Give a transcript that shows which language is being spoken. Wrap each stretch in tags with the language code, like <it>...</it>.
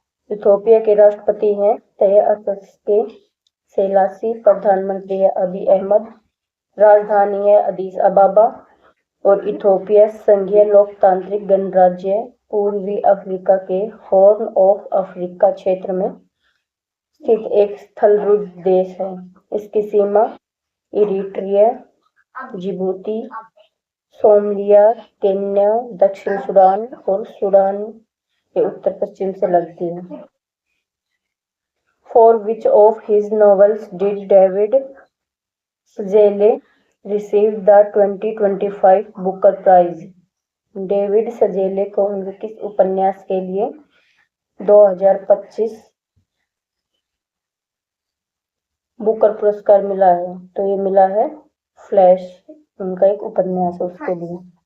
<hi>Ethiopia के राष्ट्रपति हैं तय के सेलासी, प्रधानमंत्री है अबी अहमद, राजधानी है अदीस अबाबा और इथोपिया संघीय लोकतांत्रिक गणराज्य पूर्वी अफ्रीका के हॉर्न ऑफ अफ्रीका क्षेत्र में स्थित एक स्थलरूप देश है। इसकी सीमा इरिट्रिया, जिबूती, सोमालिया, केन्या, दक्षिण सूडान और सूडान ये उत्तर पश्चिम से लगती है।</hi> <en>For which of his novels did David Szalay receive the 2025 Booker Prize?</en> <hi>David सजेले को उनके किस उपन्यास के लिए 2025 बुकर पुरस्कार मिला है? तो ये मिला है फ्लैश, उनका एक उपन्यास है उसके लिए।</hi>